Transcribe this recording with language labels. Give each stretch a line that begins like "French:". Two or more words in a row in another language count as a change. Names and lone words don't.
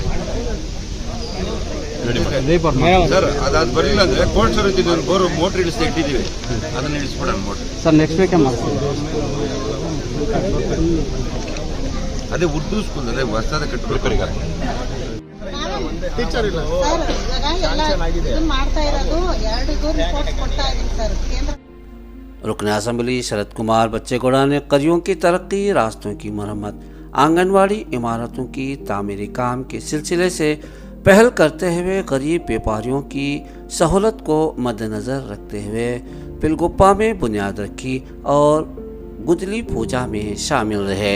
Kannada: ಸರ್. ಅದಾದ ಬರಲಿಲ್ಲ ಅಂದ್ರೆ
English: cold storage bore motor
Kannada: ಇಳಿಸಿ ಇಟ್ಟಿದ್ದೀವಿ, ಅದನ್ನ ಇಳಿಸ್ಬಿಡೋಣ ಮೋಟರ್. ಸರ್
English: next week
Kannada: ಮಾಡ್ತೀವಿ. ಅದೇ ಉರ್ದು ಸ್ಕೂಲಲ್ಲೇ ಹೊಸದ ಕಟ್ಟಬೇಕು. ಟೀಚರ್ ಇಲ್ಲ
Urdu: رکنے اسمبلی شرد کمار بچے گوڑا نے کریوں کی ترقی، راستوں کی مرمت، آنگن واڑی عمارتوں کی تعمیری کام کے سلسلے سے پہل کرتے ہوئے غریب بیوپاریوں کی سہولت کو مدنظر رکھتے ہوئے پلگپا میں بنیاد رکھی اور گدلی پوجا میں شامل رہے.